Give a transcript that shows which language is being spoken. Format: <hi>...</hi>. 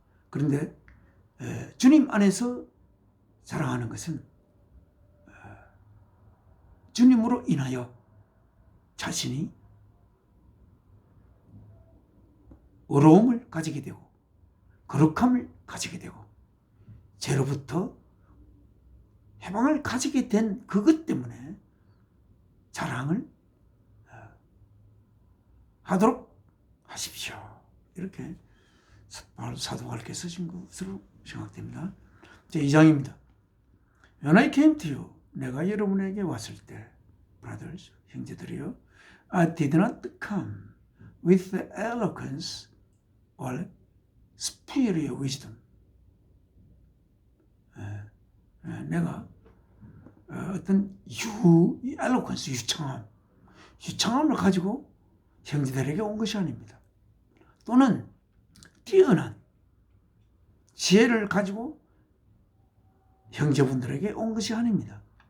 <ko>그런데 주님 안에서 자랑하는 것은 주님으로 인하여 자신이 의로움을 가지게 되고 거룩함을 가지게 되고 죄로부터 해방을 가지게 된 그것 때문에 자랑을 하도록 하십시오. 이렇게 사도 바울께서 쓰신 것으로 생각됩니다. 제2장입니다.</ko> <en>When I came to you,</en> <ko>내가 여러분에게 왔을 때,</ko> <en>brothers,</en> <ko>형제들이요,</ko> <en>I did not come with the eloquence or superior wisdom.</en> <ko>내가 어떤 eloquence, 유창함을 가지고 형제들에게 온 것이 아닙니다. 또는 뛰어난 지혜를 가지고 형제분들에게 온 것이 아닙니다.</ko>